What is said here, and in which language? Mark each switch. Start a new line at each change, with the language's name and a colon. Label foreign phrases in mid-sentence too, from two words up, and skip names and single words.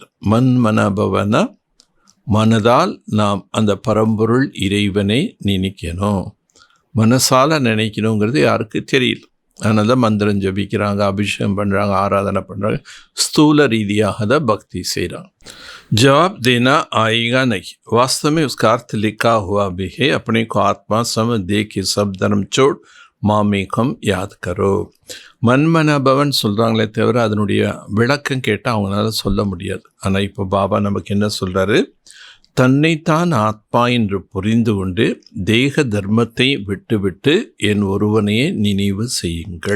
Tamil: மன்மனபவனா, மனதால் நாம் அந்த பரம்பொருள் இறைவனை நினைக்கணும். மனசால் நினைக்கணுங்கிறது யாருக்கு தெரியல. அதனால தான் மந்திரம் ஜபிக்கிறாங்க, அபிஷேகம் பண்ணுறாங்க, ஆராதனை பண்ணுறாங்க, ஸ்தூல ரீதியாக தான் பக்தி செய்கிறாங்க.
Hindi: जवाब देना आएगा नहीं, वास्तव में उसका अर्थ लिखा हुआ भी है. अपने को आत्मा समझ दे के सब धर्म छोड़ मामेकम् याद करो.
Tamil: மன்மனபவன் சொல்கிறாங்களே தவிர அதனுடைய விளக்கம் கேட்டால் அவங்களால சொல்ல முடியாது. ஆனால் இப்போ பாபா நமக்கு என்ன சொல்கிறாரு, தன்னைத்தான் ஆத்மா என்று புரிந்து கொண்டு தேக தர்மத்தை விட்டுவிட்டு என் ஒருவனையே நினைவு செய்யுங்கள்.